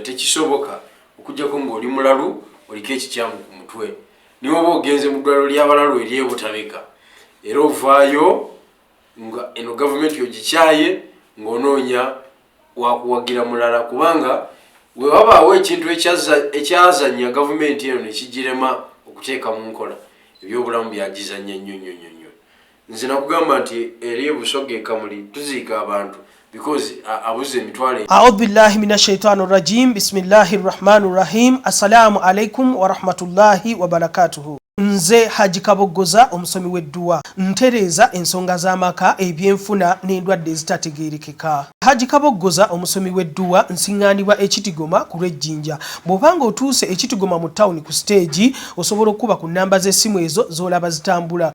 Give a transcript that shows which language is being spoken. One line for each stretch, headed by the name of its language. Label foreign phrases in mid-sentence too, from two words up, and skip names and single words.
Ganda: Tekisoboka okujjako ng'oli mulalu oliko ekikyamu ku mutwe niwe oba ogenze mu ddwaliro ly'abalalu ery'ebutabika era ovaayo nga eno gavumenti ogikyaye ng'onoonya wakuwagira mulala kubanga we wabaawo ekintu ekyazanya gavumenti eno nekigirema okuteeka mu nkola ebyobulamu byagizanya nnyo. Nze nakugamba nti eri ebusoga ekamuli tuziika abantu because abuze emitwalo.
Arabic: أعوذ بالله من الشيطان الرجيم. بسم الله الرحمن الرحيم. السلام عليكم ورحمة الله وبركاته.
Ganda: Nze Haji Kaboggoza omusomi w'edduwa ntereza ensonga z'amaka ebyenfuna n'endwadde ezitategeerekeka. Haji Kaboggoza omusomi w'edduwa nsiŋŋaanibwa ekitigoma ku lw'ejjinja. Bw'obanga otuuse ekitigoma mu ttawuni ku siteegi osobola okuba ku nnamba z'essimu ezo z'olaba zitambula.